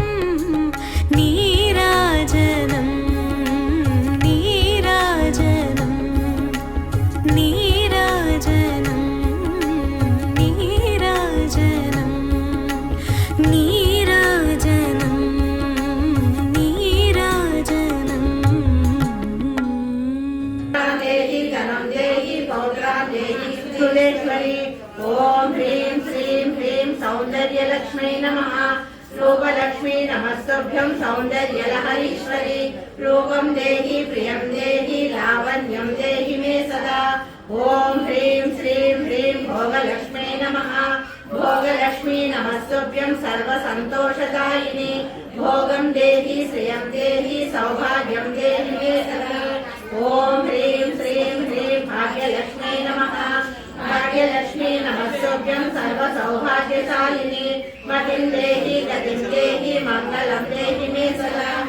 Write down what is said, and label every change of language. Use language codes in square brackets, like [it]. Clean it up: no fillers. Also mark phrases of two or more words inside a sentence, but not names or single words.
[te] నీరాజనం నీరాజనం. నీరాజనం నీరాజనం. నీరాజనం నీరాజనం. [sa] देहि धनं देहि पौत्रां देहि सुरेश्वरी। ओम ह्रीं श्रीं ह्रीं सौंदर्यलक्ष्मी नमः। रूपलक्ष्मी नमस्तुभ्यं सौंदर्यलहरीश्वरी। रूपं देहि प्रियं देहि लावण्यं देहि मे सदा। ओम ह्रीं श्रीं ह्रीं भोगलक्ष्मी नमः। भोगलक्ष्मी విద్యాలక్ష్మీ నమస్తుభ్యం సర్వసంతోషదాయిని భోగం దేహి శ్రియం దేహి సౌభాగ్యం దేహి మే సదా ఓం హ్రీం శ్రీం హ్రీం భాగ్యలక్ష్మీ నమః భాగ్యలక్ష్మీ నమస్తుభ్యం సర్వసౌభాగ్యశాలిని మతిం దేహి గతిం దేహి మంగళం దేహి మే సదా